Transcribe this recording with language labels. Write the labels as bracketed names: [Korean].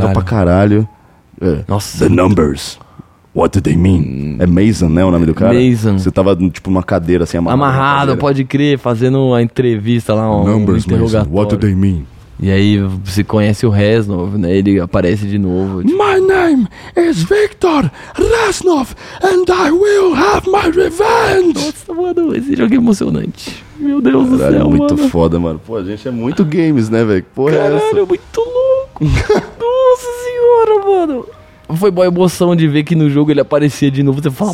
[Portuguese] Legal pra caralho. É. Nossa. [English] The numbers. What do they mean? [Portuguese] É Mason, né, o nome do cara? Mason. Você tava, tipo, numa cadeira, assim, amarrado, pode crer, fazendo uma entrevista lá, um [English] numbers, [Portuguese] interrogatório. [English] What do they mean? [Portuguese] E aí você conhece o Reznov, né? Ele aparece de novo. Tipo... [English] My name is Victor Reznov and I will have my revenge! [Portuguese] Nossa, mano, esse jogo é emocionante. Meu Deus, caralho, do céu, muito, mano. Muito foda, mano. Pô, a gente é muito games, né, velho? Porra, caralho, é essa? Caralho, muito louco. Nossa senhora, mano. Foi boa emoção de ver que no jogo ele aparecia de novo. Você fala,